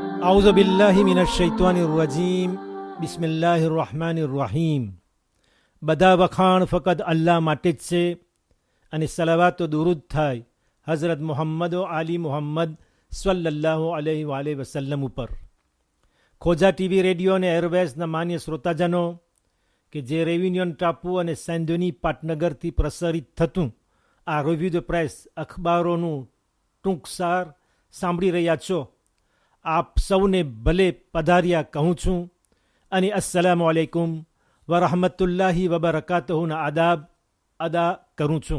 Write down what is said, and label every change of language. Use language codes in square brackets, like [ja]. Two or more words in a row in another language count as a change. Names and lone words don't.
[ar] أعوذ بالله من الشيطان الرجيم بسم الله الرحمن الرحيم. [gu] બધા વખાણ ફકત અલ્લાહ માટે જ છે અને સલાવાતો દુરૂદ થાય હઝરત મુહમ્મદ આલી મુહમ્મદ [ar] صلى الله عليه وسلم [gu] ઉપર. ખોજા ટીવી રેડિયો અને એરવેઝના માન્ય શ્રોતાજનો કે જે રેવિન્યન ટાપુ અને સેન્ડોની પાટનગરથી પ્રસારિત થતું આ રિવ્યુ ધ પ્રેસ અખબારોનું ટૂંકસાર સાંભળી રહ્યા છો, આપ સૌને ભલે પધાર્યા કહું છું અને [ar] السلام عليكم ورحمة الله وبركاته [gu] આદાબ અદા કરું છું.